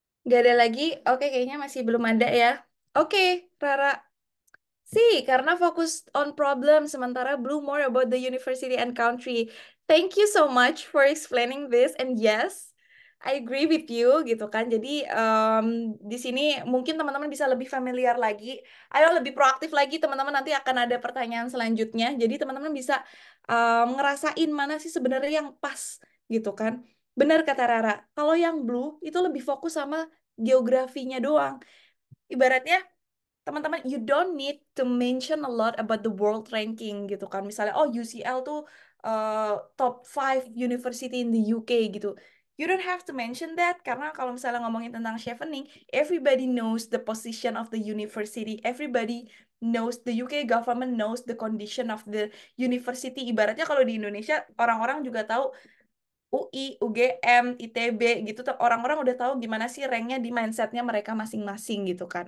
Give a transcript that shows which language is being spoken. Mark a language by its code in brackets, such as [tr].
[id] Gak ada lagi? Oke, kayaknya masih belum ada ya. Oke, Rara. [en] Karena fokus on problem, sementara Blue more about the university and country. Thank you so much for explaining this. And yes, I agree with you [id] gitu kan. Jadi di sini mungkin teman-teman bisa lebih familiar lagi. Ayo lebih proaktif lagi teman-teman. Nanti akan ada pertanyaan selanjutnya. Jadi teman-teman bisa ngerasain mana sih sebenarnya yang pas gitu kan. Benar kata Rara. Kalau yang Blue itu lebih fokus sama geografinya doang. Ibaratnya teman-teman, [en] you don't need to mention a lot about the world ranking gitu kan. Misalnya, oh UCL tuh top 5 university in the UK gitu. You don't have to mention that [id] karena kalau misalnya ngomongin tentang chevening, [en] everybody knows the position of the university. Everybody knows the UK government knows the condition of the university. [id] Ibaratnya kalau di Indonesia orang-orang juga tahu UI, UGM, ITB gitu tuh orang-orang udah tahu gimana sih ranknya di mindsetnya mereka masing-masing gitu kan.